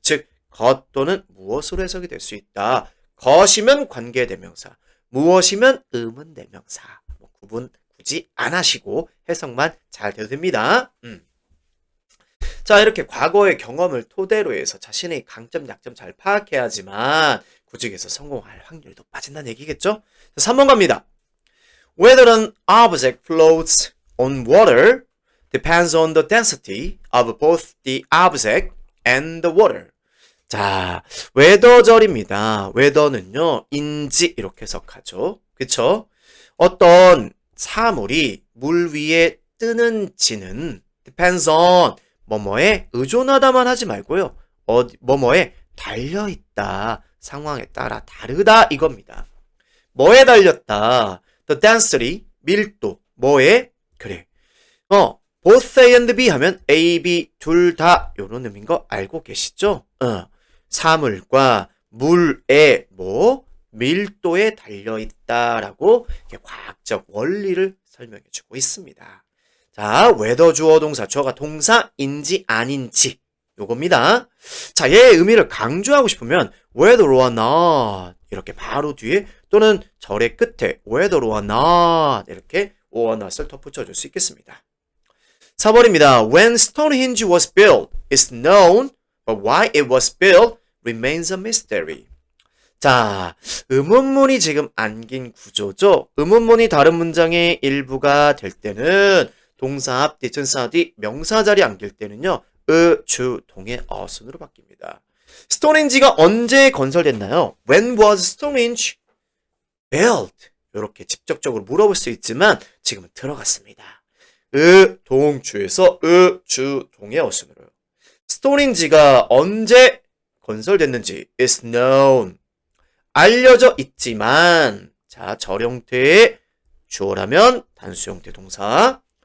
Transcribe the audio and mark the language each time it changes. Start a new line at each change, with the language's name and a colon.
Korean: 즉 것 또는 무엇으로 해석이 될 수 있다. 것이면 관계대명사, 무엇이면 의문대명사. 구분 굳이 안 하시고 해석만 잘 돼도 됩니다. 자, 이렇게 과거의 경험을 토대로 해서 자신의 강점, 약점 잘 파악해야지만 구직에서 성공할 확률이 높아진다는 얘기겠죠? 3번 갑니다.
English: Whether an object floats on water depends on the density of both the object and the water.
Korean: 자, 웨더절입니다. 웨더는요, 인지 이렇게 해석하죠. 그쵸? 어떤 사물이 물 위에 뜨는지는
English: depends on
Korean: 뭐뭐에 의존하다만 하지 말고요. 뭐뭐에 달려있다. 상황에 따라 다르다 이겁니다. 뭐에 달렸다?
English: The density, 밀도.
Korean: 뭐에? 그래.
English: both A and B
Korean: 하면 A, B 둘 다 요런 의미인 거 알고 계시죠? 사물과 물의 밀도에 달려있다라고 과학적 원리를 설명해주고 있습니다. 자, whether 주어 동사, 주어가 동사인지 아닌지 요겁니다. 자, 얘의 의미를 강조하고 싶으면
English: whether or not
Korean: 이렇게 바로 뒤에 또는 절의 끝에 whether or not 이렇게 or not을 덧붙여줄 수 있겠습니다. 4번입니다.
English: When Stonehenge was built, it's known, but why it was built remains a mystery.
Korean: 자, 의문문이 지금 안긴 구조죠. 의문문이 다른 문장의 일부가 될 때는 동사 앞, 뒤천사 뒤, 명사 자리 안길 때는요. 주, 동의 어순으로 바뀝니다. 스톤헨지가 언제 건설됐나요?
English: When was Stonehenge built?
Korean: 이렇게 직접적으로 물어볼 수 있지만 지금은 들어갔습니다. 동주에서 주, 동의 어순으로요. 스톤헨지가 언제 건설됐는지
English: is known.
Korean: 알려져 있지만 자, 절형태의 주어라면 단수 형태 동사.